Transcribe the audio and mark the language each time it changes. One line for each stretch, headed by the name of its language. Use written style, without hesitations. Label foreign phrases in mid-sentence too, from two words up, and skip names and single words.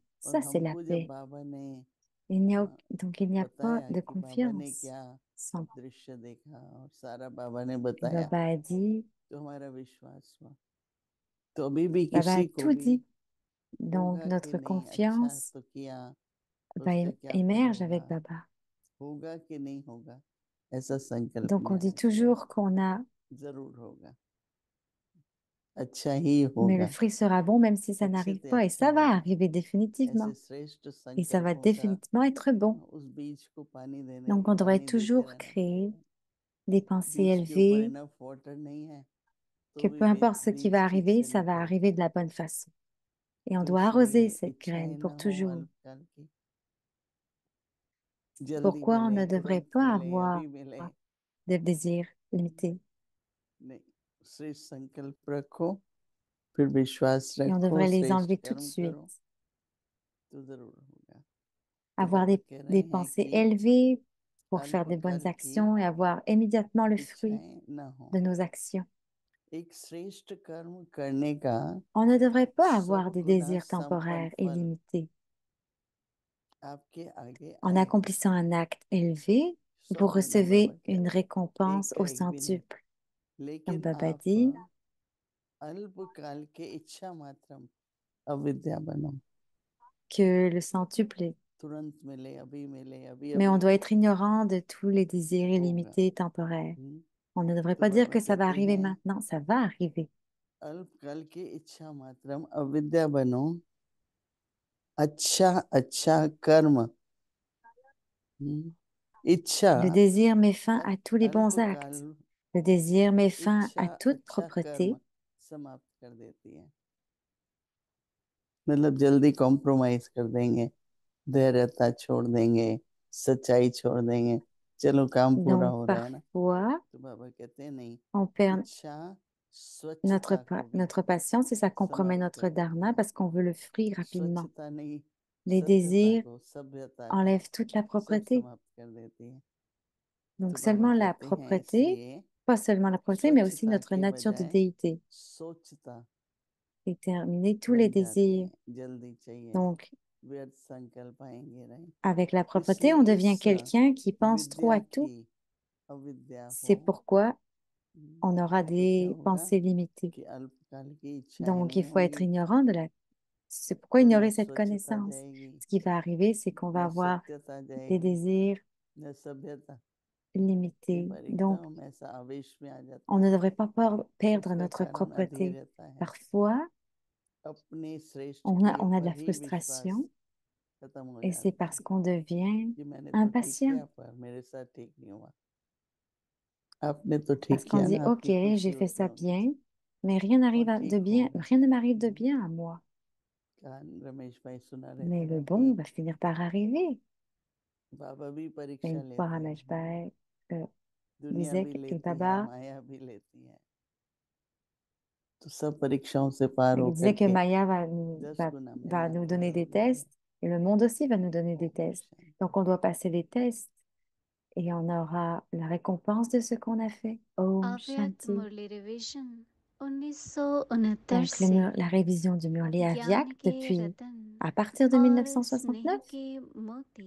Hindi: और
French: Ça, c'est la
Hindi: हमको जब
French: paix.
Hindi: बाबा ने
French: Donc, il n'y a pas
Hindi: बताया
French: de
Hindi: कि बाबा ने
French: confiance
Hindi: क्या
French: sans.
Hindi: दृश्य देखा और सारा बाबा ने
French: Et
Hindi: बताया
French: Baba a dit,
Hindi: तो हमारा विश्वास हुआ। तो अभी भी
French: Baba a
Hindi: किसी को
French: tout
Hindi: भी
French: dit. Donc,
Hindi: होगा कि
French: notre
Hindi: नहीं, अच्छा
French: confiance
Hindi: तो किया तो
French: va
Hindi: उसका क्या फल
French: émerge
Hindi: होगा,
French: avec Baba.
Hindi: होगा कि नहीं होगा, ऐसा संकल्प
French: Donc,
Hindi: में
French: on
Hindi: आना
French: dit
Hindi: चाहिए।
French: toujours qu'on a,
Hindi: जरूर होगा, अच्छा ही
French: mais le
Hindi: होगा,
French: fruit sera bon même si ça
Hindi: अच्छे
French: n'arrive
Hindi: से
French: pas. Et
Hindi: अच्छा
French: ça va
Hindi: होगा।
French: arriver
Hindi: ऐसे
French: définitivement.
Hindi: श्रेष्ठ
French: Et ça va
Hindi: संकल्पों का
French: définitivement être bon.
Hindi: उस बीज को
French: Donc, on devrait
Hindi: पानी देते
French: toujours
Hindi: रहना
French: créer
Hindi: पड़ता है।
French: des pensées
Hindi: बीज के ऊपर
French: élevées,
English: enough water
Hindi: नहीं है
French: que
Hindi: तो भी
French: peu importe ce qui
Hindi: बीज
French: va
Hindi: ठीक
French: arriver,
Hindi: से
French: ça
Hindi: नहीं
French: va arriver
Hindi: फलता।
French: de la bonne façon. Et on
Hindi: तो
French: doit arroser
Hindi: इसलिए
French: cette
Hindi: इच्छाएं
French: graine
Hindi: न
French: pour
Hindi: हो
French: toujours.
Hindi: अल्पकाल की, जल्दी
French: Pourquoi on
Hindi: मिले
French: ne devrait
Hindi: तुरंत
French: pas
Hindi: मिले
French: avoir
Hindi: अभी मिले,
French: de désirs limités?
Hindi: नहीं, श्रेष्ठ संकल्प रखो, फिर विश्वास
French: Et on
Hindi: रखो,
French: devrait les
Hindi: श्रेष्ठ
French: enlever tout de
Hindi: कर्म
French: suite.
Hindi: करो तो जरूर होगा। तो
French: Avoir
Hindi: बाबा कह
French: des
Hindi: रहे हैं
French: pensées
Hindi: कि
French: élevées pour faire des bonnes
Hindi: अल्पकाल की
French: actions et avoir immédiatement le fruit
Hindi: इच्छाएं न हो।
French: de nos actions.
Hindi: एक श्रेष्ठ कर्म करने का
French: On ne devrait pas
Hindi: 100
French: avoir des
Hindi: गुना
French: désirs
Hindi: संपन्न
French: temporaires et
Hindi: फल
French: limités.
Hindi: आपके आगे
French: En
Hindi: आएगा।
French: accomplissant un acte élevé,
Hindi: 100
French: vous
Hindi: गुना बाबा
French: recevez
Hindi: कह
French: une
Hindi: रहे हैं,
French: récompense
Hindi: एक का
French: au
Hindi: एक भी नहीं,
French: centuple. Comme
Hindi: लेकिन
French: Baba
Hindi: आप
French: dit,
Hindi: अल्पकाल के इच्छा मात्रम अविद्या बनो,
French: que le centuple est.
Hindi: तुरंत मिले अभी
French: Mais
Hindi: अभी
French: on doit être ignorant de tous les désirs
Hindi: होगा।
French: illimités et temporaires. On ne devrait
Hindi: तो
French: pas dire
Hindi: बाबा
French: que ça va
Hindi: कहते
French: arriver
Hindi: हैं
French: maintenant, ça va arriver.
Hindi: अल्पकाल के इच्छा मात्रम अविद्या बनो, अच्छा अच्छा कर्म, इच्छा
French: Le désir met fin à tous les bons
Hindi: अल्पकाल
French: actes. Le désir met fin
Hindi: इच्छा
French: à toute
Hindi: अच्छा कर्म
French: propreté.
Hindi: समाप्त कर देती है, मतलब जल्दी कॉम्प्रोमाइज कर देंगे, धैर्यता छोड़ देंगे, सच्चाई छोड़ देंगे, चलो काम पूरा
French: Donc
Hindi: हो रहा है ना।
French: parfois,
Hindi: तो बाबा कहते हैं नहीं,
French: on perd
Hindi: इच्छा स्वच्छता को भी
French: notre patience et ça compromet
Hindi: समाप्त कर
French: notre
Hindi: देती
French: dharma
Hindi: है।
French: parce qu'on veut le fruit rapidement.
Hindi: स्वच्छता नहीं,
French: Les
Hindi: सत्यता
French: désirs
Hindi: को, सभ्यता को
French: enlèvent toute la
Hindi: सब
French: propreté.
Hindi: समाप्त कर देती है।
French: Donc
Hindi: तो बाबा
French: seulement la
Hindi: कहते हैं
French: propreté,
Hindi: इसलिए
French: pas seulement la propreté, mais aussi
Hindi: स्वच्छता
French: notre
Hindi: के
French: nature de
Hindi: बजाय
French: déité.
Hindi: सोचता
French: Et terminer tous les
Hindi: बन जाती
French: désirs.
Hindi: है, जल्दी चाहिए,
French: Donc
Hindi: व्यर्थ संकल्प आएंगे, नहीं?
French: Avec la propreté,
Hindi: इसलिए
French: on devient
Hindi: इस
French: quelqu'un qui pense trop
Hindi: विद्या
French: à tout.
Hindi: की अविद्या
French: C'est
Hindi: हो
French: pourquoi on aura
Hindi: तो क्या
French: des
Hindi: होगा
French: pensées limitées.
Hindi: कि अल्पकाल की इच्छाएं
French: Donc,
Hindi: नहीं
French: il faut être
Hindi: होंगी,
French: ignorant de la... C'est pourquoi
Hindi: न
French: ignorer cette
Hindi: स्वच्छता
French: connaissance.
Hindi: जाएगी,
French: Ce qui va arriver, c'est qu'on va
Hindi: न
French: avoir
Hindi: सत्यता
French: des
Hindi: जाएगी,
French: désirs
Hindi: न सभ्यता,
French: limités.
Hindi: पर
French: Donc,
Hindi: एकदम ऐसा आवेश में आ जाते
French: on ne
Hindi: हैं।
French: devrait pas perdre
Hindi: उसका
French: notre
Hindi: कारण
French: propreté.
Hindi: अधीरता है,
French: Parfois,
Hindi: अपने श्रेष्ठ
French: on
Hindi: किए
French: a de
Hindi: पर
French: la
Hindi: ही विश्वास
French: frustration
Hindi: खत्म हो
French: et c'est
Hindi: जाता
French: parce
Hindi: है
French: qu'on devient
Hindi: कि मैंने तो ठीक
French: impatient.
Hindi: किया पर मेरे साथ ठीक नहीं हुआ। आपने तो
French: Parce
Hindi: ठीक
French: qu'on
Hindi: किया
French: dit,
Hindi: ना,
French: OK,
Hindi: आपकी खुशी
French: j'ai fait
Hindi: उसमें
French: ça
Hindi: होनी
French: bien,
Hindi: चाहिए
French: mais rien
Hindi: और
French: n'arrive de
Hindi: ठीक हो।
French: bien, rien ne m'arrive de bien à moi.
Hindi: कहानी रमेश भाई सुना रहे
French: Mais
Hindi: थे
French: le
Hindi: ना
French: bon
Hindi: कि
French: va finir par arriver.
Hindi: बाबा भी
French: Et
Hindi: परीक्षा
French: une fois,
Hindi: लेते
French: Ramesh
Hindi: हैं,
French: Bhai
Hindi: दुनिया
French: disait
Hindi: भी
French: que le
Hindi: लेती है,
French: Baba,
Hindi: माया भी लेती है, तो सब परीक्षाओं से पार
French: il disait
Hindi: होकर
French: que
Hindi: के
French: Maya
Hindi: 10 गुना
French: va
Hindi: मिलना
French: nous
Hindi: पूरा
French: donner
Hindi: हो
French: des
Hindi: जाएगा।
French: tests et le monde aussi va nous donner des
Hindi: ओम
French: tests.
Hindi: शांति।
French: Donc, on doit passer les tests et on aura la récompense de ce qu'on a fait. Om
Hindi: अव्यक्त
French: Shanti.
Hindi: मुरली रिवीजन 1969
French: Donc,
Hindi: से
French: la révision du Murli Avyak
Hindi: ज्ञान के
French: depuis
Hindi: रतन
French: à partir de
Hindi: और स्नेह
French: 1969,
Hindi: के मोती।